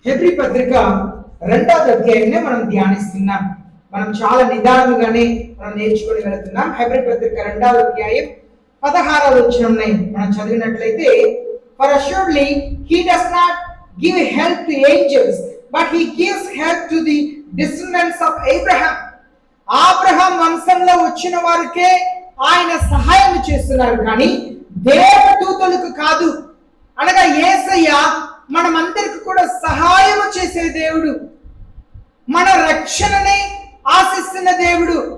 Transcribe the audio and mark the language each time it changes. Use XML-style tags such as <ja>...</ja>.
<te>Hebrew పత్రిక 2వ అధ్యాయాన్ని మనం ధ్యానిస్తున్నాం. మనం చాలా నిదానంగానే మనం నేర్చుకొని వెళ్తున్నాం. హెబ్రీ పత్రిక 2వ అధ్యాయం 16వ వచనంని మనం చదివినట్లయితే,</te> <en>For assuredly he does not give help to angels, but he gives help to the descendants of Abraham.</en> <te>Abraham వంశంలో వచ్చిన వారికే ఆయన సహాయం చేస్తున్నారు, కానీ దేవదూతలకు కాదు. అనగా యేసయ్య మనమందరికి కూడా సహాయం చేసే దేవుడు, మన రక్షణని ఆశిస్తున్న దేవుడు.</te>